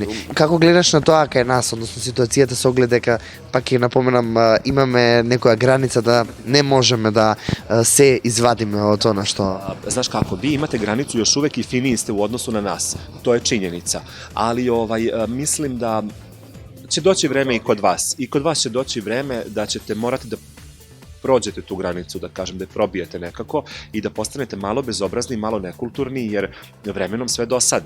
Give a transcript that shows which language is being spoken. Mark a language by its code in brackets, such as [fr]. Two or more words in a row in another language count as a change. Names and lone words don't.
[mk] Како гледаш на тоа кај нас, односно ситуацијата со оглед дека пак ќе напоменам имаме некоја граница да не можеме да се извадиме од тоа што [sr] Znaš kako, vi imate granicu još uvek i finiji ste u odnosu na nas, to je činjenica, ali mislim da će doći vreme i kod vas. I kod vas će doći vreme da ćete morati da prođete tu granicu, da kažem, da je probijete nekako i da postanete malo bezobrazni, malo nekulturni, jer vremenom sve dosadi.